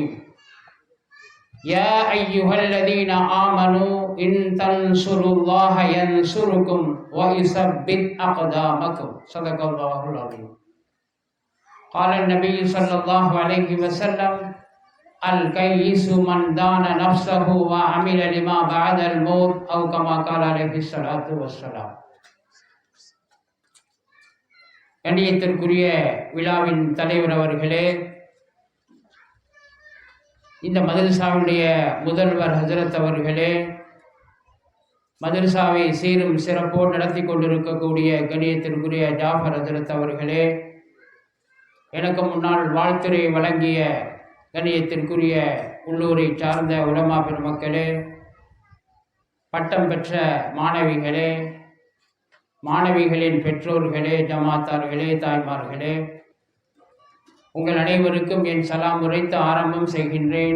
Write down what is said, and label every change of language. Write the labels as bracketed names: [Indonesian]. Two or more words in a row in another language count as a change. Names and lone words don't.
[Arabic] يا أيها الذين آمنوا إن تنصروا الله ينصركم ويثبت أقدامكم. صدق الله العظيم. قال النبي صلى الله عليه وسلم: الكيس من دان نفسه وعمل لما بعد الموت أو كما قال عليه الصلاة والسلام. [Tamil] கண்ணியத்திற்குரிய விழாவின் தலைவர் அவர்களே, இந்த மதரசாவுடைய முதல்வர் ஹஜரத் அவர்களே, மதரசாவை சீரும் சிறப்போடு நடத்தி கொண்டிருக்கக்கூடிய கண்ணியத்திற்குரிய ஜாஃபர் ஹஜரத் அவர்களே, எனக்கு முன்னால் வாழ்த்துரை வழங்கிய கண்ணியத்திற்குரிய உள்ளூரை சார்ந்த உலமா பெருமக்களே, பட்டம் பெற்ற மாணவிகளே, மாணவிகளின் பெற்றோர்களே, ஜமாத்தார்களே, தாய்மார்களே, உங்கள் அனைவருக்கும் என் சலாம் உரைத்து ஆரம்பம் செய்கின்றேன்.